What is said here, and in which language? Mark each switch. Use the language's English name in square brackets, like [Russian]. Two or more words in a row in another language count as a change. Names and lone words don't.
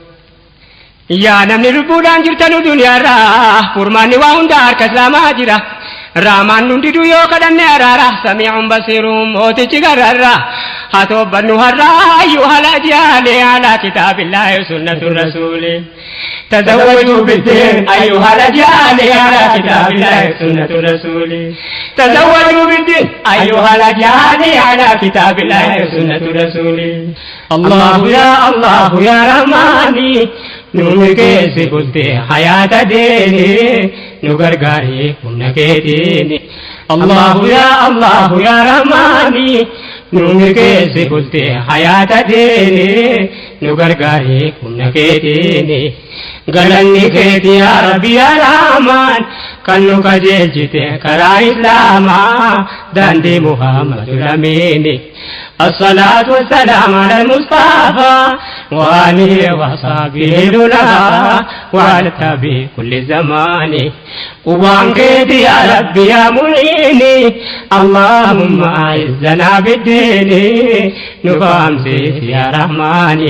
[Oromo] yaa namni lubbuudhaan jirtanu duniyaarraa furmaanni waa hunda harka islaamaa jira raamaan hundidu yoo kadhanne araara samiicun basiirun mootichi gararraa haa toobbannu har'aa [Arabic] أيها الأجيال على كتاب الله سنة الرسول تزوجوا بالدين أيها الأجيال على كتاب الله سنة الرسول تزوجوا بالدين أيها الأجيال على كتاب الله سنة الرسول الله يا رحماني [Oromo] nuumi keessa bultee hayaata deene nu gargaari humna keetiini. [Arabic] الله يا رحماني [Oromo] nuumi keessa bultee hayaata deene nu gargaari humna keetiini. Galanni keeti yaa Rabbi yaa Rahmaan kan nu qajeelchite karaa Islaamaa daandii Muhammadul Amiini. [Arabic] الصلاة والسلام على المصطفى وآله وصحبه الأولى وعلى التابع كل زمان. وبانكيت يا ربي يا معيني اللهم أعزنا بالدين نقام سيف يا رحماني.